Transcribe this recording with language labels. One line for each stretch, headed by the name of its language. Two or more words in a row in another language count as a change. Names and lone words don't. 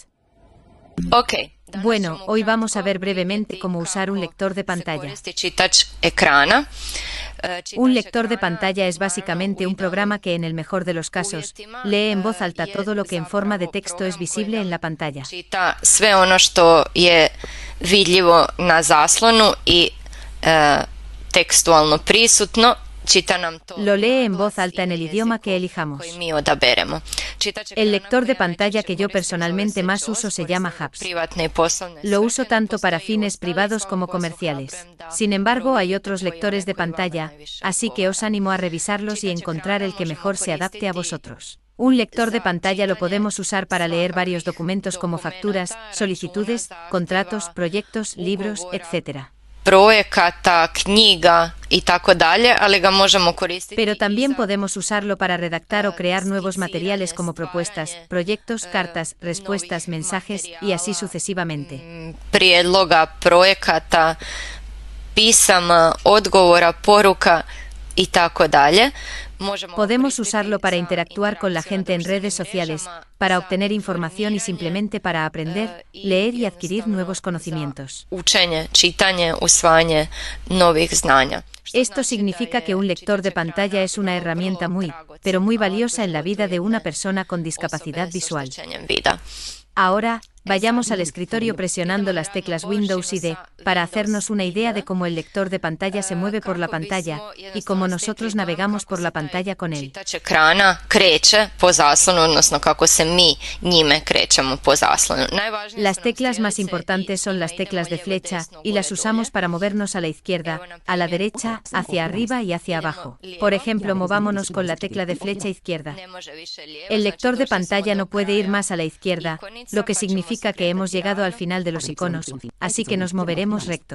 Spanish: Bueno, hoy vamos a ver brevemente cómo usar un lector de pantalla. Un lector de pantalla es básicamente un programa que, en el mejor de los casos, lee en voz alta todo lo que en forma de texto es visible en la pantalla.
Croatian: Sve ono što je vidljivo na zaslonu i tekstualno prisutno, čita nam to.
Spanish: Lo lee en voz alta en el idioma que elijamos.
Croatian: Koji mi odaberemo.
Spanish: El lector de pantalla que yo personalmente más uso se llama HAPS. Lo uso tanto para fines privados como comerciales. Sin embargo, hay otros lectores de pantalla, así que os animo a revisarlos y encontrar el que mejor se adapte a vosotros. Un lector de pantalla lo podemos usar para leer varios documentos como facturas, solicitudes, contratos, proyectos, libros, etc.
Croatian: Projekata, knjiga i tako dalje, ali ga možemo koristiti.
Spanish: Pero también podemos usarlo para redactar o crear nuevos materiales como propuestas, proyectos, cartas, respuestas, mensajes y así sucesivamente.
Croatian: Prijedloga, projekata, pisama, odgovora, poruka i tako dalje.
Spanish: Podemos usarlo para interactuar con la gente en redes sociales, para obtener información y simplemente para aprender, leer y adquirir nuevos conocimientos.
Croatian: Učenje, čitanje, usvajanje novih znanja.
Spanish: Esto significa que un lector de pantalla es una herramienta muy, pero muy valiosa en la vida de una persona con discapacidad visual. Ahora, vayamos al escritorio presionando las teclas Windows y D, para hacernos una idea de cómo el lector de pantalla se mueve por la pantalla, y cómo nosotros navegamos por la pantalla con él.
Croatian: Čitač ekrana kreće po zaslonu, odnosno kako se mi njime krećemo po zaslonu.
Spanish: Las teclas más importantes son las teclas de flecha, y las usamos para movernos a la izquierda, a la derecha, hacia arriba y hacia abajo. Por ejemplo, movámonos con la tecla de flecha izquierda. El lector de pantalla no puede ir más a la izquierda, lo que significa que hemos llegado al final de los iconos, así que nos moveremos recto.